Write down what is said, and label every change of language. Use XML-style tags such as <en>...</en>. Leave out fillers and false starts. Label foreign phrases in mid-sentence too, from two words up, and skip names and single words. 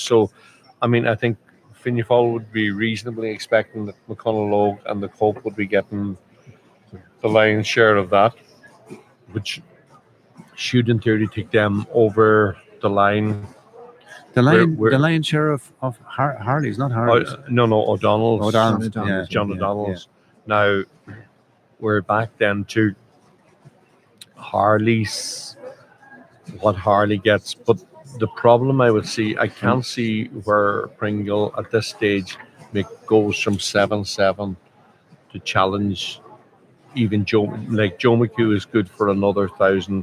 <en>So, I mean, I think Fianna Fáil would be reasonably expecting that McConnell and the COPE would be getting the lion's share of that, which should in theory take them over the line. The lion's share of Harley's, not Harley's. No, O'Donnell's. O'Donnell's, yeah. John O'Donnell's. Yeah. Now, we're back then to Harley's, what Harley gets. But the problem I would see, I can't see where Pringle at this stage goes from 7-7 to challenge even Joe McHugh is good for another 1,000.</en>